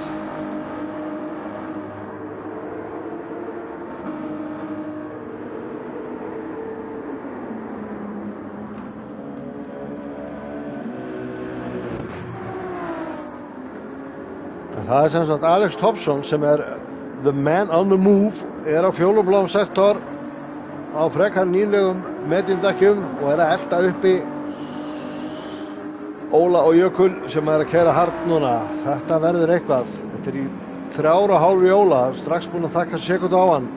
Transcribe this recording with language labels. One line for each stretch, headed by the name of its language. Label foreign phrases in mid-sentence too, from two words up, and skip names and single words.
Icelandic: Það sem sagt Alex Thompson sem er
English: the man on the move,
Icelandic: er á fjólubláum sektor á frekar nýlegum mediumdekkjum og er að elta uppi Óla og Jökul sem er að keyra hart núna. Þetta verður eitthvað. Þetta er í 3,5 í Óla, strax búinn að taka sekundu á hann.